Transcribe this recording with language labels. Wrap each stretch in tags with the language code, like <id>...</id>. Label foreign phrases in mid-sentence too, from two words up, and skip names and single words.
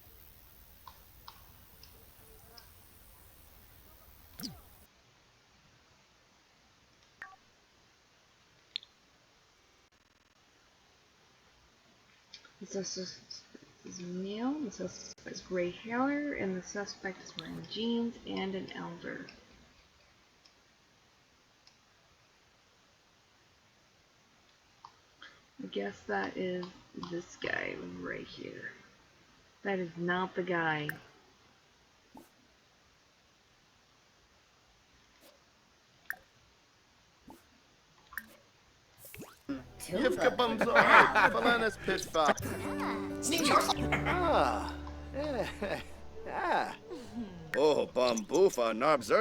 <en>The suspect is male, the suspect is gray hair, and the suspect is wearing jeans and an elder. I guess that is this guy right here. That is not the guy. Yivka Bumzo. Falanas Pitfop. Ah. Ah. Oh, Bumbufa Narbzer.</en>